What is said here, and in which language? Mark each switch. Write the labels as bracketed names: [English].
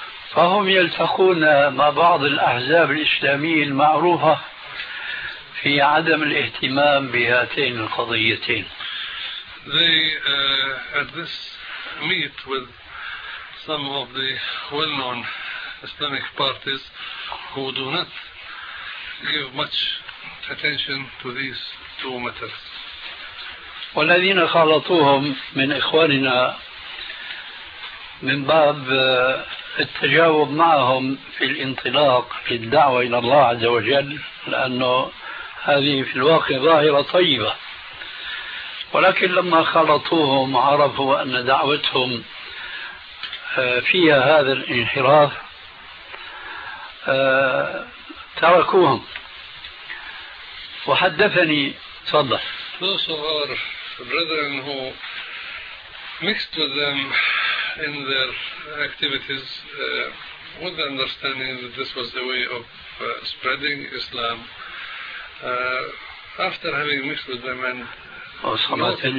[Arabic] فهم يلتقون مع بعض الأحزاب الإسلامية المعروفة في عدم الاهتمام بهاتين القضيتين. [English] They at this meet with some of the well-known Islamic parties who do not give much attention to these two matters. [Arabic] والذين خالطوهم من إخواننا من باب التجاوب معهم في الانطلاق في الدعوة إلى الله عز وجل، لأنه هذه في الواقع ظاهرة طيبة. ولكن لما خلطوهم عرفوا أن دعوتهم فيها هذا الانحراف تركوهم. وحدثني تفضل. [English] Those of our brethren who mixed with them in their activities with the understanding that this was the way of spreading Islam, after having mixed with them and